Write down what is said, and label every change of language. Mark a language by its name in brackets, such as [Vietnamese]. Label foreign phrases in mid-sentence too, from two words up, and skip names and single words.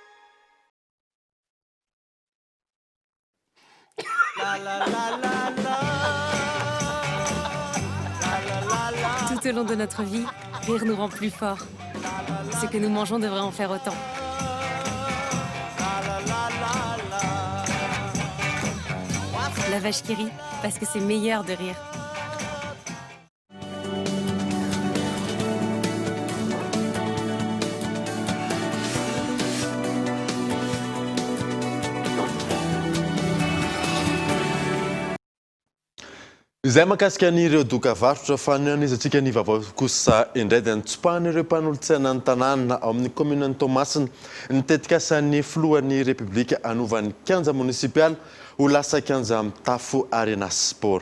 [French] Tout au long de notre vie, rire nous rend plus forts. Ce que nous mangeons devrait en faire autant. La vache qui rit, parce que c'est meilleur de rire. [Malagasy] Izay mahakasika an'ireo doka varotra fa nian'izatsika ny vaovao kosa indray dia nitsopahan'ireo mpanolotsaina ny tanàna ao amin'ny communan'ny Toamasina nitetika asan'ny filohan'ny République anovan'ny kianja municipal ho lasa kianja mitafo arena sport.